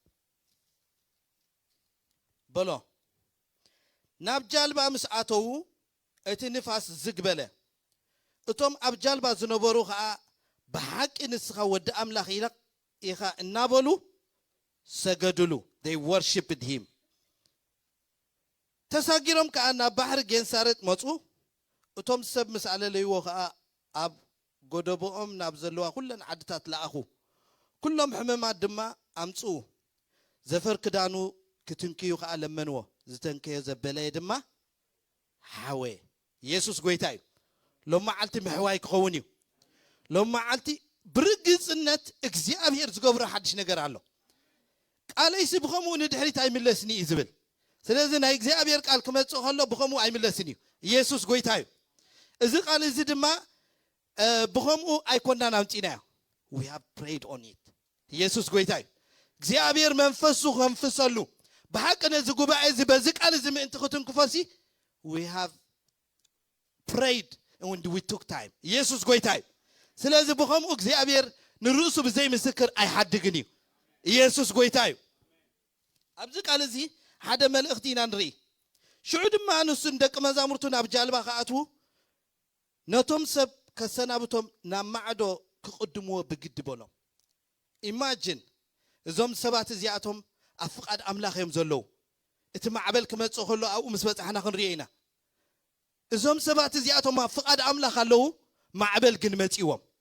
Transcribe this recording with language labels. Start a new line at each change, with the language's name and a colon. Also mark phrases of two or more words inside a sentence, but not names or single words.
Tigrinya: በሎ ናብ ጃልባ ምስ ኣተው እቲ ንፋስ ዝግበለ እቶም ኣብ ጃልባ ዝነበሩ ከዓ ብሓቂ ንስኻ ወዲ ኣምላኽ ኢኻ እናበሉ ሰገድሉ
English: they worshiped him
Tigrinya: ተሳጊሮም ከዓ ናብ ባሕሪ ጌንሳሬጥ መጹ እቶም ሰብ ምስ ኣለለይዎ ከዓ ኣብ ጎደቦኦም ናብ ዘለዋ ኩለን ዓድታት ለኣኹ ኩሎም ሕመማት ድማ ኣምፁ ዘፈር ክዳኑ ክትንክዩ ከዓ ለመንዎ ዝተንከዮ ዘበለየ ድማ ሓወ ኢየሱስ ጎይታይ ሎማዓልቲ ምሕዋይ ክኸውን እዩ ሎማዓልቲ ብርግጽነት እግዚአብሔር ዝገብሮ ሓድሽ ነገር ኣሎ ቃለይሲ ብኸምኡ ንድሕሪት ኣይምለስኒ እዩ ዝብል ስለዚ ናይ እግዚአብሔር ቃል ክመጽእ ከሎ ብኸምኡ ኣይምለስን እዩ ኢየሱስ ጎይታይ እዚ ቃል እዚ ድማ ብኸምኡ ኣይኮንናን ኣምጪናዮ
English: we have prayed on it
Tigrinya: ኢየሱስ ጎይታይ እግዚአብሔር መንፈሱ ከንፍሰሉ በሐቅ ነዚ ጉባኤ እዚ በዚ ቃል እዚ ምእንቲ ክትንክፈሲ
English: we have prayed and we took time
Tigrinya: ኢየሱስ ጎይታይ ስለዚ ብኸምኡ እግዚአብሔር ንርእሱ ብዘይ ምስክር ኣይሓድግን እዩ ኢየሱስ ጎይታይ ኣብዚ ቃል እዚ ሓደ መልእኽቲ ኢና ንርኢ ሽዑ ድማ ንሱ ደቂ መዛሙርቱ ናብ ጃልባ ከኣትዉ ነቶም ሰብ ከሰናብቶም ናብ ማዕዶ ክቅድምዎ ብግዲ በሎም ኢማጂን እዞም ሰባት እዚኣቶም ኣብ ፍቃድ ኣምላኽ እዮም ዘለዉ እቲ ማዕበል ክመጽእ ከሎ ኣብኡ ምስ በጽሕና ክንሪኦ ኢና እዞም ሰባት እዚኣቶም ኣብ ፍቃድ ኣምላኽ ኣለዉ ማዕበል ግን መጺዎም